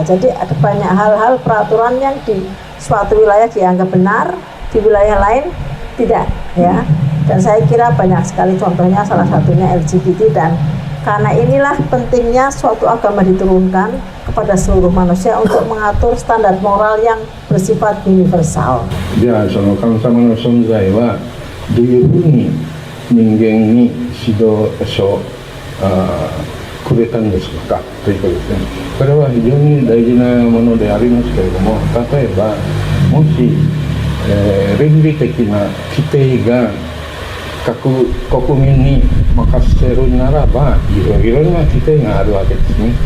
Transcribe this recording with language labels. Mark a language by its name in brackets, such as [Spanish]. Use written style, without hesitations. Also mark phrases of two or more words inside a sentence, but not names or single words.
[Indonesian] Jadi ada banyak hal-hal peraturan yang di suatu wilayah dianggap benar, di wilayah lain tidak ya. Dan saya kira banyak sekali contohnya, salah satunya LGBT. Dan karena inilah pentingnya suatu agama diturunkan kepada seluruh manusia untuk mengatur standar moral yang bersifat universal. [Japanese] じゃあその神様の存在はどういうふうに人間に指導書をくれたんですかということですね。これは非常に大事なものでありますけれども、例えばもし、倫理的な規定が各国民に任せるならば、いろんな規定があるわけですね。